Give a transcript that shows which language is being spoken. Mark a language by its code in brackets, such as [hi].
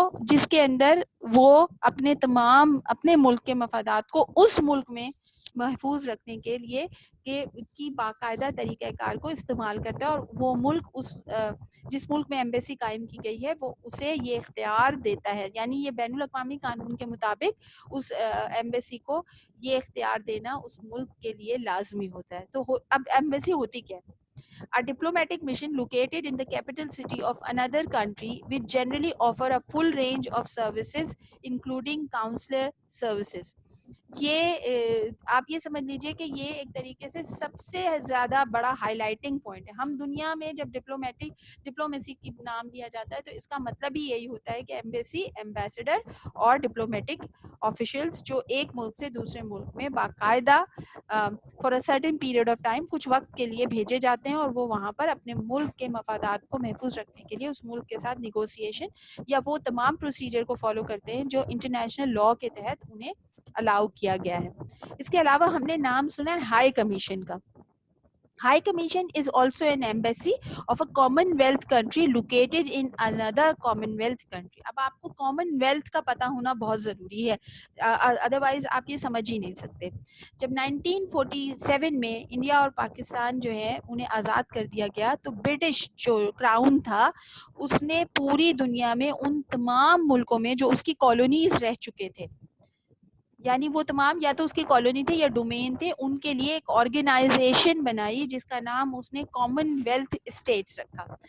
[ur] جس کے اندر وہ اپنے ملک کے مفادات کو اس ملک میں محفوظ رکھنے کے لیے کی باقاعدہ طریقہ کار کو استعمال کرتا ہے. اور وہ ملک جس ملک میں ایمبیسی قائم کی گئی ہے وہ اسے یہ اختیار دیتا ہے, یعنی یہ بین الاقوامی قانون کے مطابق اس ایمبیسی کو یہ اختیار دینا اس ملک کے لیے لازمی ہوتا ہے. تو اب ایمبیسی ہوتی کیا ہے؟ [en] A diplomatic mission located in the capital city of another country which generally offer a full range of services including consular services. [ur] یہ آپ یہ سمجھ لیجئے کہ یہ ایک طریقے سے سب سے زیادہ بڑا ہائی لائٹنگ پوائنٹ ہے. ہم دنیا میں جب ڈپلومیسی کی نام لیا جاتا ہے تو اس کا مطلب ہی یہی ہوتا ہے کہ ایمبیسی, ایمبیسڈر اور ڈپلومیٹک آفیشلز جو ایک ملک سے دوسرے ملک میں باقاعدہ [en] for a certain period of time [ur] کچھ وقت کے لیے بھیجے جاتے ہیں اور وہ وہاں پر اپنے ملک کے مفادات کو محفوظ رکھنے کے لیے اس ملک کے ساتھ نیگوسیشن یا وہ تمام پروسیجر کو فالو کرتے ہیں جو انٹرنیشنل لاء کے تحت انہیں الاؤ کیا گیا ہے. اس کے علاوہ ہم نے نام سنا ہے ہائی کمیشن کا. [en] High Commission is also an embassy of a Commonwealth country located in another Commonwealth country. [ur] اب آپ کو Commonwealth کا پتہ ہونا بہت ضروری ہے, ادروائز آپ یہ سمجھ ہی نہیں سکتے. جب 1947 میں انڈیا اور پاکستان جو ہے انہیں آزاد کر دیا گیا تو برٹش جو کراؤن تھا اس نے پوری دنیا میں ان تمام ملکوں میں جو اس کی کالونیز رہ چکے تھے, یعنی وہ تمام یا تو اس کی کالونی تھے یا ڈومین تھے, ان کے لیے ایک آرگنائزیشن بنائی جس کا نام اس نے کامن ویلتھ اسٹیٹس رکھا.